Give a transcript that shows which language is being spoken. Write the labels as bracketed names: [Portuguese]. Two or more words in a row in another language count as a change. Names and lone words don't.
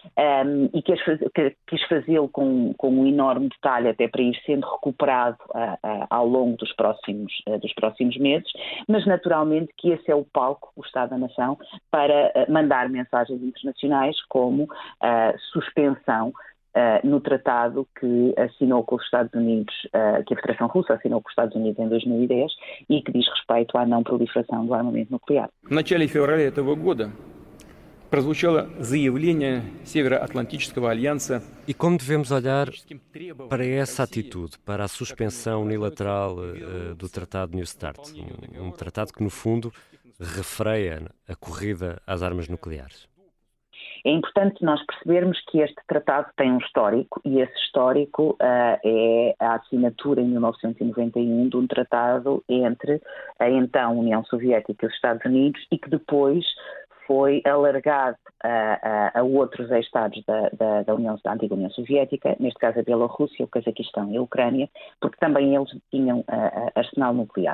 [Portuguese] E quis fazê-lo com um enorme detalhe, até para ir sendo recuperado ao longo dos próximos meses, mas naturalmente que esse é o palco, o Estado da Nação, para mandar mensagens internacionais como suspensão no tratado que assinou com os Estados Unidos, que a Federação Russa assinou com os Estados Unidos em 2010 e que diz respeito à não proliferação do armamento nuclear. [Russian] В начале февраля этого года прозвучало заявление Североатлантического альянса. [Portuguese] E como devemos olhar para essa atitude, para a suspensão unilateral do Tratado New START, um tratado que, no fundo, refreia a corrida às armas nucleares? É importante nós percebermos que este tratado tem um histórico, e esse histórico é a assinatura em 1991 de um tratado entre a então União Soviética e os Estados Unidos, e que depois foi alargado a outros Estados da antiga União Soviética, neste caso a Bielorrússia, o Cazaquistão e a Ucrânia, porque também eles tinham arsenal nuclear.